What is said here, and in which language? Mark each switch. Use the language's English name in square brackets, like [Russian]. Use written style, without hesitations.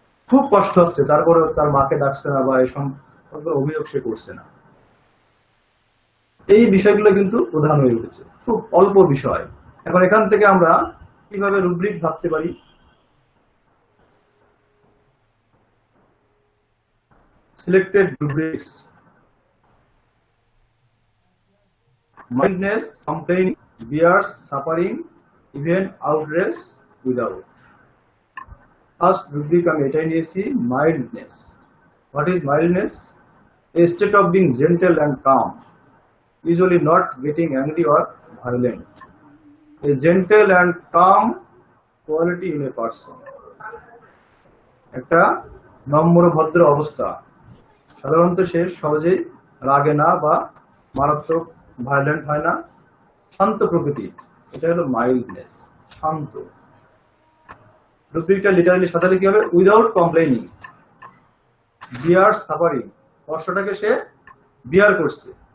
[Bangla] খুব কষ্ট হচ্ছে, তারপরে তার মাকে ডাকছে না, বা এই সম্পর্কে অভিযোগ সে করছে না। এই বিষয়গুলো কিন্তু প্রধান হয়ে উঠেছে, খুব অল্প বিষয়। এখন এখান থেকে আমরা কিভাবে রুব্রিক ভাবতে পারি? [English] Selected rubrics: mildness, complaining, bears, suffering, even outrage without. First rubric [Bangla] আমি এটাই নিয়েছি, mildness. [English] What is mildness? A state of being gentle and calm, usually not getting angry or violent. A gentle and calm quality in a person. [Bangla] একটা নম্র ভদ্র অবস্থা, সাধারণত সে সহজেই রাগে না বা মারাত্মক ভায়োলেন্ট হয় না, শান্ত প্রকৃতি, এটা হলো মাইল্ডনেস, শান্ত। রুব্রিকটা লিটারালি সাজালে কি হবে? উইদাউট কমপ্লেইনিং, বিয়ার সাফারিং, কষ্টটাকে সে বিয়ার করছে।